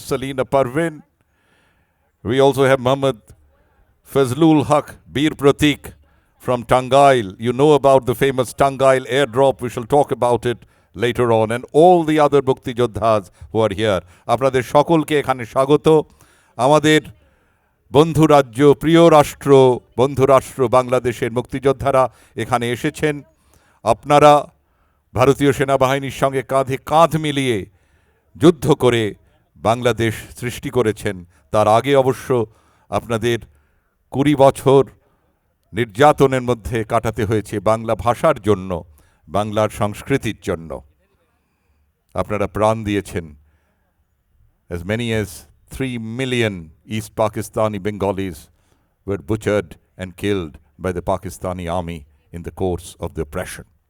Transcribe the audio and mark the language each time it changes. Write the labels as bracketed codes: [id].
[en] Salina Parvin. We also have Muhammad Fazlul Haq, Bir Pratik from Tangail. You know about the famous Tangail airdrop. We shall talk about it later on. And all the other Mukti Jodhas who are here. [bn] আপনাদের সকলকে এখানে স্বাগত। আমাদের বন্ধু রাজ্য, প্রিয় রাষ্ট্র, বন্ধু রাষ্ট্র বাংলাদেশের মুক্তিযোদ্ধারা এখানে এসেছেন। আপনারা ভারতীয় সেনাবাহিনীর সঙ্গে কাঁধে কাঁধ মিলিয়ে যুদ্ধ করে বাংলাদেশ সৃষ্টি করেছেন। তার আগে অবশ্য আপনাদের 20 বছর নির্যাতনের মধ্যে কাটাতে হয়েছে বাংলা ভাষার জন্য, বাংলার সংস্কৃতির জন্য। আপনারা প্রাণ দিয়েছেন। [en] As many as 3 million East Pakistani Bengalis were butchered and killed by the Pakistani army in the course of the oppression.